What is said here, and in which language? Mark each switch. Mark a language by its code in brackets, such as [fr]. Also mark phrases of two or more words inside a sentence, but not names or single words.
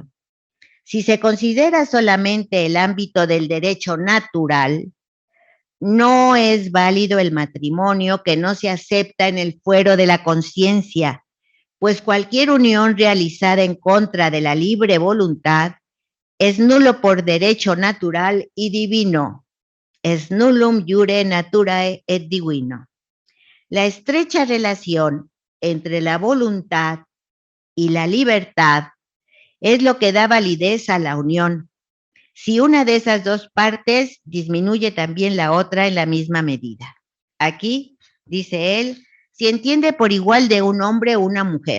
[es] Si se considera solamente el ámbito del derecho natural, no es válido el matrimonio que no se acepta en el fuero de la conciencia, pues cualquier unión realizada en contra de la libre voluntad es nulo por derecho natural y divino. [la] Es nullum iure naturae et divino. [es] La estrecha relación entre la voluntad y la libertad es lo que da validez a la unión. Si una de esas dos partes disminuye también la otra en la misma medida. Aquí, dice él, se entiende por igual de un hombre o una mujer.